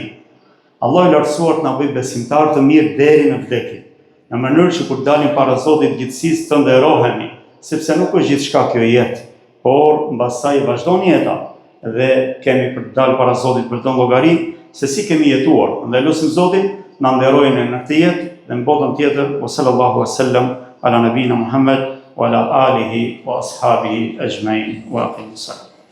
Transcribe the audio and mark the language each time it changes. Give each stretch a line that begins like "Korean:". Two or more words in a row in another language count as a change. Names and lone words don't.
Albanian: Allahu i lartësuar të na bëjë besimtar të mirë deri në vdekje, në mënyrë që kur dalim para Zotit gjithësisë të nderohemi, sepse nuk është gjithçka kjo jetë, por mbasaj vazhdon jeta dhe kemi për të dalë para Zotit për të llogari se si kemi jetuar. Ndaj lutim Zotin na nderojë në këtë jetë dhe në botën tjetër.
Arabic: وصلى الله وسلم على نبينا محمد وعلى آله وأصحابه أجمعين وأقم السلام.